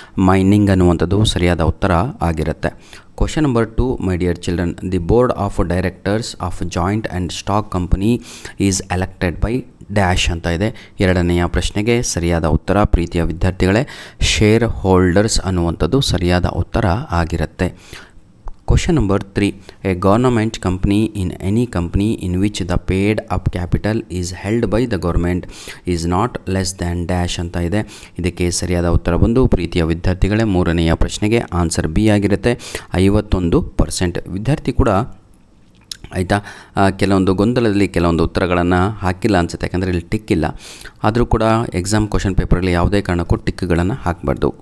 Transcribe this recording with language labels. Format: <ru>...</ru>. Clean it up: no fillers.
<kn>Mining ಅನ್ನುವಂಥದ್ದು ಸರಿಯಾದ ಉತ್ತರ ಆಗಿರುತ್ತೆ.</kn> <en>question number 2, my dear children, the board of directors of joint and stock company is elected by dash</en> <kn>ಅಂತ ಇದೆ. 2ನೆಯ ಪ್ರಶ್ನೆಗೆ ಸರಿಯಾದ ಉತ್ತರ ಪ್ರೀತಿಯ ವಿದ್ಯಾರ್ಥಿಗಳೇ, ಶೇರ್ ಹೋಲ್ಡರ್ಸ್ ಅನ್ನುವಂಥದ್ದು ಸರಿಯಾದ ಉತ್ತರ ಆಗಿರುತ್ತೆ.</kn> <en>Question number 3, a government company in any company in which the paid up capital is held by the government is not less than dash</en> <kn>ಅಂತ ಇದೆ. ಇದಕ್ಕೆ ಸರಿಯಾದ ಉತ್ತರ ಬಂದು ಪ್ರೀತಿಯ ವಿದ್ಯಾರ್ಥಿಗಳೇ 3ನೆಯ ಪ್ರಶ್ನೆಗೆ ಆನ್ಸರ್ ಬಿ ಆಗಿರುತ್ತೆ, 51%. ವಿದ್ಯಾರ್ಥಿ ಕೂಡ ಆಯಿತಾ, ಕೆಲವೊಂದು ಗೊಂದಲದಲ್ಲಿ ಕೆಲವೊಂದು ಉತ್ತರಗಳನ್ನು ಹಾಕಿಲ್ಲ ಅನಿಸುತ್ತೆ, ಯಾಕಂದರೆ ಇಲ್ಲಿ ಟಿಕ್ ಇಲ್ಲ. ಆದರೂ ಕೂಡ ಎಕ್ಸಾಮ್ ಕ್ವಶನ್ ಪೇಪರಲ್ಲಿ ಯಾವುದೇ ಕಾರಣಕ್ಕೂ ಟಿಕ್ಗಳನ್ನು ಹಾಕಬಾರ್ದು.</kn>